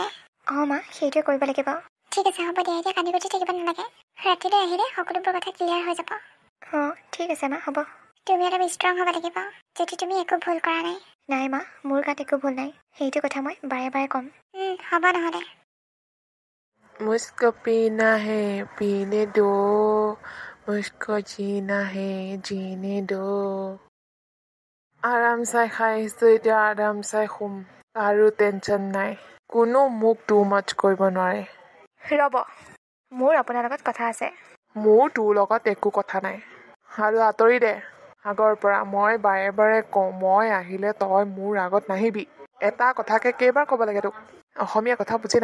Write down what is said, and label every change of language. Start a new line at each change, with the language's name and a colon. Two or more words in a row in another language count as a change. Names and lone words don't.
Assamese: অঁ মা, সেইটোৱে কৰিব লাগিব। ঠিক আছে, হ'ব দিয়া, এতিয়া কান্দি কুটি থাকিব নালাগে। ৰাতিলৈ আহিলে সকলোবোৰ কথা ক্লিয়াৰ হৈ যাব। অঁ ঠিক আছে মা, হ'ব। তুমি অলপ ষ্ট্ৰং হ'ব লাগিব যদি তুমি একো ভুল কৰা নাই। নাই মা, মোৰ গাত একো ভুল নাই, সেইটো কথা মই বাৰে বাৰে ক'ম। হ'ব নহ'লে।
Hindi: मुझको पीना है पीने दो मुझको जीना है जीने दो
Assamese: আৰাম চাই খাইছো এতিয়া আৰাম চাই শুম আৰু টেনচন নাই কোনো মোক
English: too much
Assamese: কৰিব নোৱাৰে ৰ'ব, মোৰ আপোনাৰ লগত কথা আছে। মোৰ তোৰ লগত একো কথা নাই আৰু আঁতৰি দে আগৰ পৰা মই বাৰে বাৰে কওঁ মই আহিলে তই মোৰ আগত নাহিবি এটা কথাকে কেইবাৰ ক'ব লাগে তোক অসমীয়া কথা বুজি